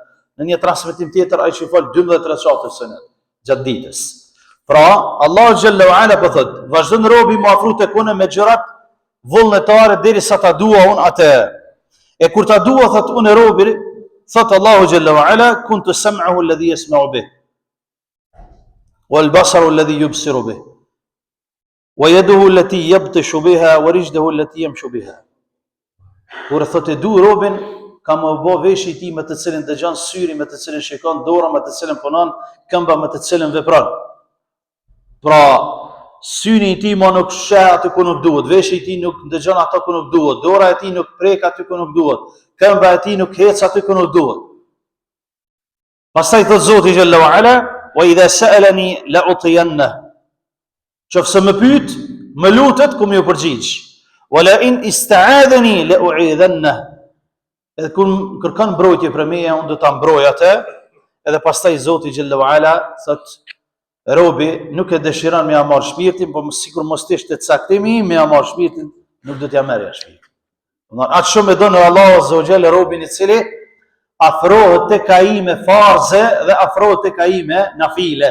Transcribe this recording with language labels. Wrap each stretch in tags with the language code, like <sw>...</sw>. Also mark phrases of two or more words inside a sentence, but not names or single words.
<sq>Në një transmetim tjetër ai që i fal 12 rekate sunet gjatë ditës. Pra, Allah</sq> <ar>جل وعلا</ar> <sq>po thot, vazhdon robi më afru tek unë me gjërat vullnetare derisa ta dua unë atë. E kur ta dua thot unë robi, thot Allahu</sq> <ar>جل وعلا كنت سمعه الذي يسمع به والبصر الذي يبصر به ويده التي يبطش بها ورجله التي يمشي بها.</ar> <sq>Kur thot e du robin, ka më bë veshi i tij me të cilin dëgjon, syri me të cilin shikon, dora me të cilin punon, këmba me të cilin vepron. Pra, syri i tij më nuk sheh aty ku nuk duhet, veshi i tij nuk dëgjon aty ku nuk duhet, dora e tij nuk prek aty ku nuk duhet, këmba e tij nuk hec aty ku nuk duhet. Pastaj thot Zoti</sq> <ar>جل وعلا وإذا سألني لأعطين.</ar> <sq>Qofse më pyet, më lutet ku më u përgjigj.</sq> <ar>ولئن استعاذني لأعيذن.</ar> <sq>Edhe kur kërkon mbrojtje për meja, unë do ta mbroj atë. Edhe pastaj Zoti</sq> <ar>جل وعلا</ar> <sq>thot, robi nuk e dëshiron me ja marr shpirtin, por sikur mos ishte caktimi me ja marr shpirtin, nuk do t'ja merrja shpirtin. Domethënë atë shumë e don Allahu</sq> <ar>عز وجل</ar> <sq>robin i cili afrohet tek ai me farze dhe afrohet tek ai me nafile.</sq>